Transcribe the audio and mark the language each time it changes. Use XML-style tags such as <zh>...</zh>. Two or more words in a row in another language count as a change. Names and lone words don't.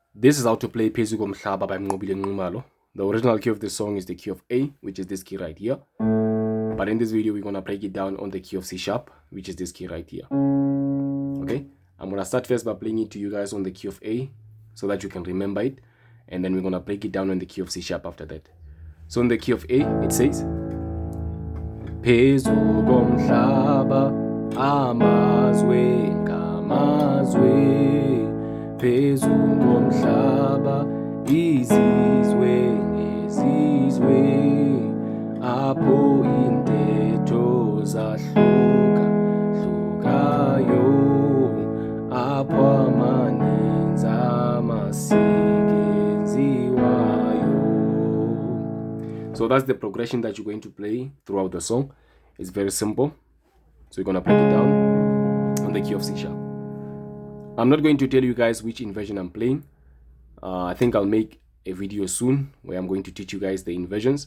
<en>This is how to play phezu komhlaba by Mnqobile nxumalo. The original key of the song is the key of A, which is this key right here. But in this video, we're going to break it down on the key of C sharp, which is this key right here. Okay, I'm going to start first by playing it to you guys on the key of A so that you can remember it. And then we're going to break it down on the key of C sharp after that. So in the key of A, it says</en> <xh>phezu komhlaba amazwe ngamazwe, phezu komhlaba izizwe ngezizwe, apho intetho zahluka hlukayo, apho amaninzi amasikwenziwayo.</xh> <en>So that's the progression that you're going to play throughout the song. It's very simple. So we're going to break it down on the key of C sharp. I'm not going to tell you guys which inversion I'm playing. I think I'll make a video soon where I'm going to teach you guys the inversions.</en>